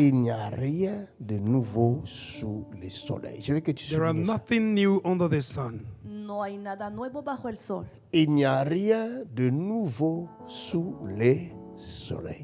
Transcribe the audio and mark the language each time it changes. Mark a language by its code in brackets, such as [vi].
[fr] Il n'y a rien de nouveau sous le soleil. Je veux que tu [en] There are [fr] soulignes ça. [en] nothing new under the sun. [es] No hay nada nuevo bajo el sol. [fr] Il n'y a rien de nouveau sous le soleil.